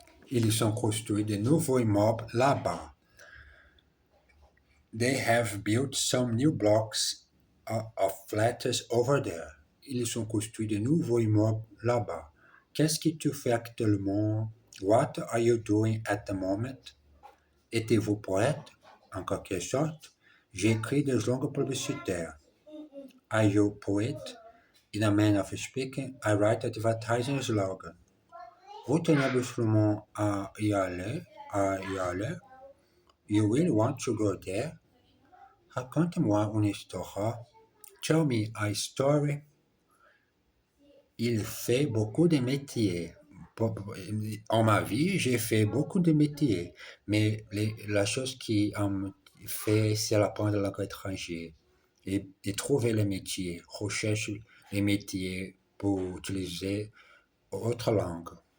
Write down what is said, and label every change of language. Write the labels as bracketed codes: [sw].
[fr] Ils ont construit de nouveaux immeubles là-bas. [en] They have built some new blocks of flats over there. [fr] Ils ont construit de nouveaux immeubles là-bas. Qu'est-ce que tu fais actuellement? [en] What are you doing at the moment? [fr] Êtes-vous poète? En quelque sorte. J'écris des langues publicitaires. [en] Are you a poet? In a manner of speaking, I write advertising slogan. [fr] Vous tenez absolument à y aller? À y aller? [en] You will want to go there? [fr] Raconte-moi une histoire. [en] Tell me a story. [fr] Il fait beaucoup de métiers. En ma vie, j'ai fait beaucoup de métiers, mais la chose qui me fait, c'est apprendre la langue étrangère et trouver les métiers, recherche les métiers pour utiliser autre langue.